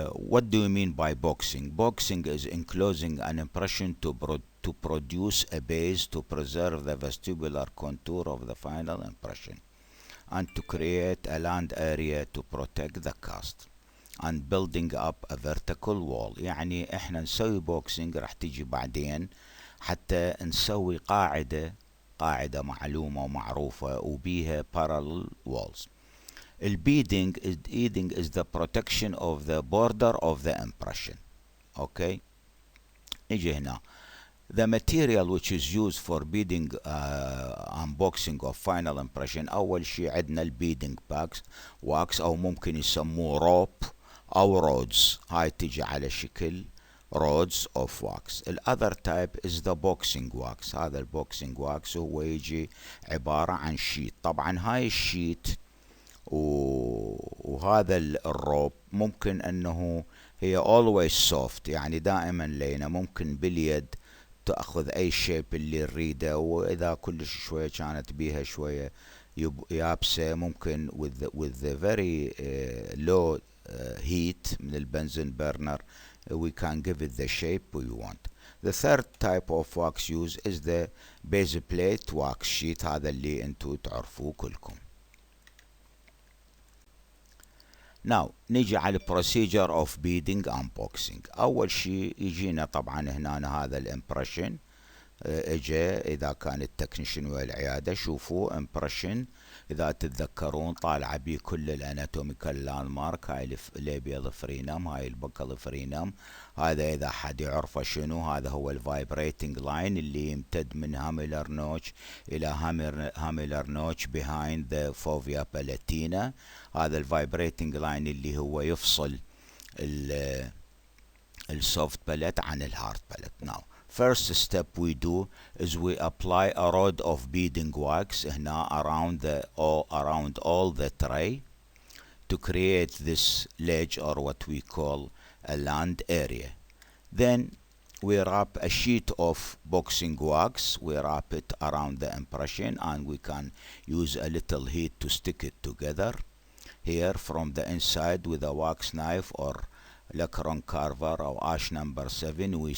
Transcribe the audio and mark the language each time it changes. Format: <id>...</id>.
<en>What do you mean by boxing? Boxing is enclosing an impression to produce a base to preserve the vestibular contour of the final impression, and to create a land area to protect the cast, and building up a vertical wall.</en> <ar>يعني احنا نسوي بوكسينج، راح تيجي بعدين حتى نسوي قاعدة معلومة ومعروفة وبيها</ar> <en>parallel walls. البيدنج is the protection of the border of the impression.</en> <ar>Okay, نيجي هنا.</ar> <en>The material which is used for beading unboxing of final impression،</en> <ar>أول شي عندنا البيدنج باكس واكس، أو ممكن يسموه روب أو رودز. هاي تيجي على شكل</ar> <en>rods of wax. الأذر type is the boxing wax.</en> <ar>هذا البوكسينج واكس هو يجي عبارة عن شيت. طبعا هاي الشيت وهذا الروب ممكن أنه هي</ar> <en>always soft،</en> <ar>يعني دائما لينة، ممكن باليد تأخذ أي شيب اللي نريده، وإذا كلش شوية كانت بيها شوية يابسة ممكن</ar> <en>with the very low heat</en> <ar>من البنزين burner</ar> <en>we can give it the shape we want. The third type of wax used is the base plate wax sheet.</en> <ar>هذا اللي انتو تعرفوه كلكم.</ar> <en>Now</en> <ar>نيجي على</ar> <en>procedure of beading unboxing.</en> <ar>أول شي يجينا طبعا هنا هذا الامبريشن اجا، إذا كان التكنيشن والعيادة شوفوا امبريشن، إذا تتذكرون طالعة بيه كل الاناتوميكال لاند مارك. هاي الليبيال فرينم، هاي البكال فرينم. هذا إذا حد يعرفه شنو، هذا هو الفايبريتنج لاين اللي يمتد من هاميلر نوتش إلى هاميلر نوتش</ar> <en>behind the fovea palatina.</en> <ar>هذا الفايبريتنج لاين اللي هو يفصل السوفت باليت عن الهارد باليت.</ar> <en>Now first step we do is we apply a rod of beading wax هنا around all the tray to create this ledge, or what we call a land area. Then we wrap a sheet of boxing wax, we wrap it around the impression, and we can use a little heat to stick it together here from the inside with a wax knife or Lecron carver or ash number 7.</en>